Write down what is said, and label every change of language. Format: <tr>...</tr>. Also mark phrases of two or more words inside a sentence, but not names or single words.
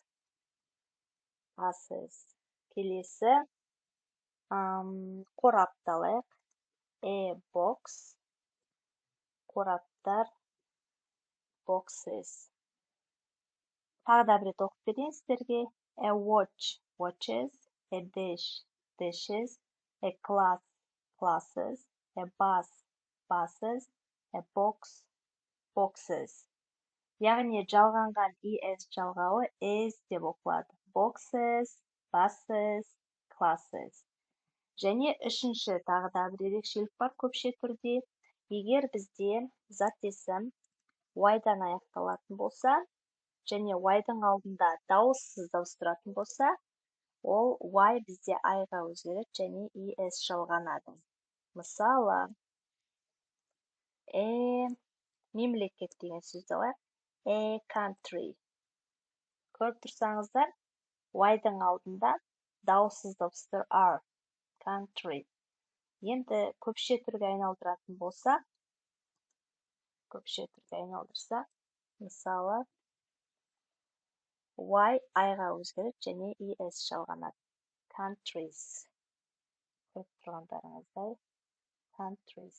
<kk>Келесі қорапты алайық.</kk> <en>Box. Қораптар boxes.</en> <kk>Тағы да бір рет оқып берейін сіздерге.</kk> <en>Watch watches. Dish dishes. Class classes. Bus buses. Box boxes.</en> <kk>Яғни жалғанған es жалғауы is деп оқылады.</kk> <en>Boxes, buses, classes.</en> <kk>Және үшінші тағы да бір ерекшелік бар көпше түрде. Егер бізде зат есім y-дан аяқталатын болса, және y-дың алдында дауыссыз дауыс тұратын болса, ол y бізде i-ға өзгереді және es жалғанады. Мысалы, мемлекет деген сөзді алайық.</kk> <en>Country.</en> <kk>Көріп тұрсаңыздар, y-дың алдында дауыссыз дауыстар are.</kk> <en>Country.</en> <kk>Енді көпше түрге айналдыратын болса, мысалы, y i-ға өзгереді және es жалғанады. Countries. Көріп тұрғандарыңыздай, countries.</kk>